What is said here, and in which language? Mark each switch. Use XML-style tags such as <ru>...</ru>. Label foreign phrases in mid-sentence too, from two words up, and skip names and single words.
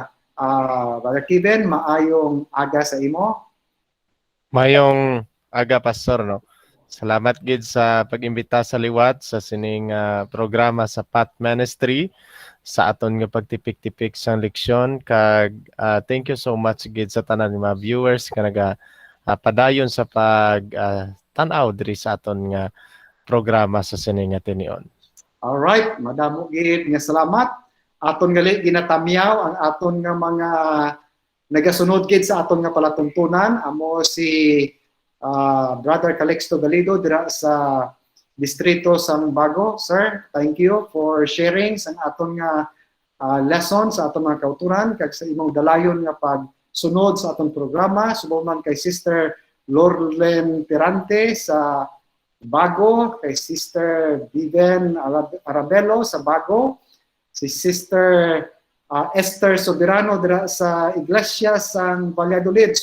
<hil>Brother Kevin, maayong aga sa imo. Mayong aga pastor no. Salamat gid sa pag-imbita sa liwat sa sining programa sa Path Ministry sa aton nga pagtipik-tipik sang leksyon kag</hil> <en>thank you so much</en> <hil>gid sa tanan mga viewers nga naga padayon sa pag tan-aw diri sa aton nga programa sa sining nga tinion.</hil> <en>All right,</en> <hil>madamo gid nga salamat. Aton gali ginatamyaw ang aton nga mga nagasunod gid sa aton nga palatuntunan amo si Brother Calixto Galido dira sa distrito San Bago. Sir,</hil> <en>thank you for sharing</en> <hil>sa aton nga lesson sa aton mga kauturan kag sa imong dalayon nga pagsunod sa aton programa. Subo man kay Sister Lorlen Tirante sa Bago, kay Sister Vivian Arabelo sa Bago, si Sister Esther Soberano dira sa Iglesia San Valladolid.</hil>